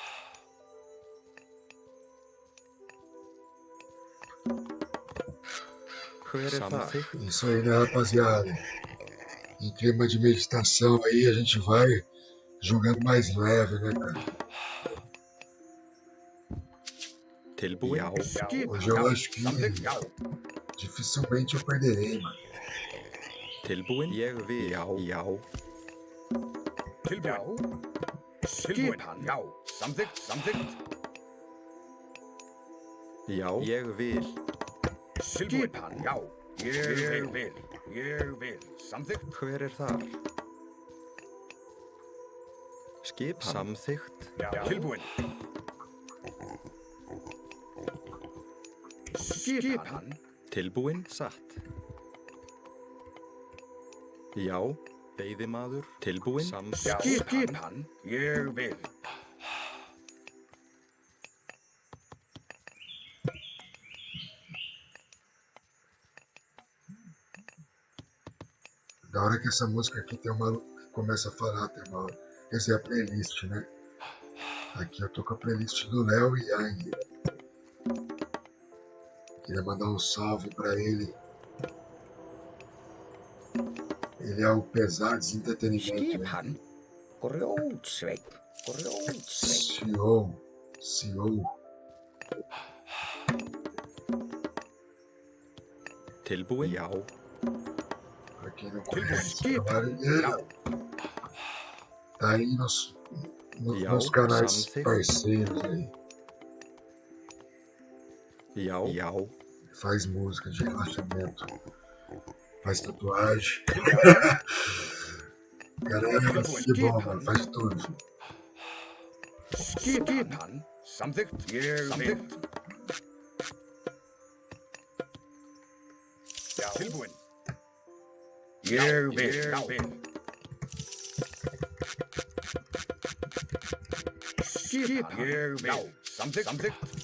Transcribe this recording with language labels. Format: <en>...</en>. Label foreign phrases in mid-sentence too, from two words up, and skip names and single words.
<is>Hver er þar?</is> <pt>Isso aí, né, rapaziada? Em clima de meditação aí, a gente vai jogando mais leve, né, cara?</pt> <is>Tilbúin? Já.</is> <pt>Hoje eu acho que</pt> <is>Samþykkt. Já.</is> <pt>dificilmente eu perderei, mano.</pt> <is>Tilbúin? Ég vil. Já. Já. Tilbúin. Tilbúin. Já. Samþykkt. Samþykkt. Já. Ég vil. Tilbúin. Já. Ég vil. Ég vil. Samþykkt. Hver er þar? Skipan. Samþykkt. Já. Tilbúin. Skipan. Tilbúin. Satt. Já. Veiðimaður. Tilbúin. Já. Samþykkt. Skipan. Ég vil.</is> <pt>Da hora que essa música aqui tem uma que começa a falar, tem uma. Essa é a playlist, né? Aqui eu tô com a playlist do Léo e Yang. Queria mandar um salve pra ele. Ele é o Pesados Entretenimento, né?</pt> <is>Skipan. Grjótsveinn. Grjótsveinn. CEO. Tilbúin. Já.</is> <pt>Pra quem não</pt> <is>Tilbúin.</is> <pt>conhece o</pt> <is>Skipan.</is> <pt>trabalho dele,</pt> <is>Já.</is> <pt>tá aí nos</pt> <is>Já,</is> <pt>canais</pt> <is>samþykkt.</is> <pt>parceiros aí.</pt> <is>Já. Já.</is> <pt>Faz música de relaxamento. Faz tatuagem. Galera, que bom, mano. Faz de tudo.</pt> <is>Skipan. Samþykkt. Ég vil. Já. Tilbúin. Ég vil. Já. Skipan. Ég vil. Já. Samþykkt.</is>